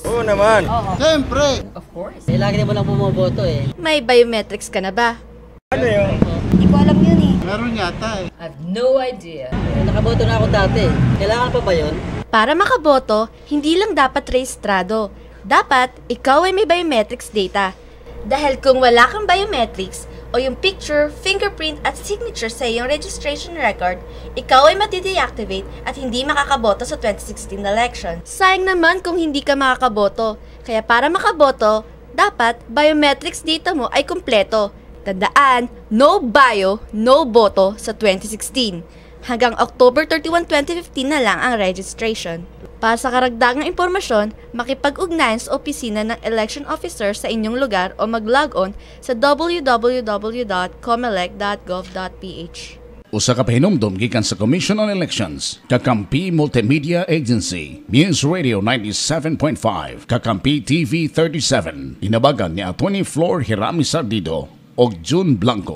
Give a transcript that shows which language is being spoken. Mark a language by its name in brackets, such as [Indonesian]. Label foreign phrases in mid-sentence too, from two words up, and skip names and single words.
[Filipino] Oo naman. Siyempre. [English] Of course. [Filipino] Lagi naman lang bumoboto eh. May biometrics ka na ba? Ano yun? Hindi ko alam yun eh. Meron yata eh. [English] I have no idea. [Filipino] Nakaboto na ako dati. Kailangan pa ba yun? Para makaboto, hindi lang dapat rehistrado. Dapat, ikaw ay may [English] biometrics data. [Filipino] Dahil kung wala kang biometrics, o yung picture, fingerprint at signature sa iyong registration record, ikaw ay matideactivate at hindi makakaboto sa 2016 election. Sayang naman kung hindi ka makakaboto. Kaya para makaboto, dapat [English] biometrics data [Filipino] mo ay kumpleto. Tandaan, no bio, no boto sa 2016. Hanggang October 31, 2015 na lang ang registration. Para sa karagdagang impormasyon, makipag-ugnayan sa opisina ng election officer sa inyong lugar o mag-log on sa www.comelec.gov.ph. [Cebuano] Usa ka pahinumdum gikan sa Commission on Elections, Kakampi Multimedia Agency, News Radio 97.5, Kakampi TV 37. Inabagan ni Atty. Flor Hirami Sardido o June Blanco.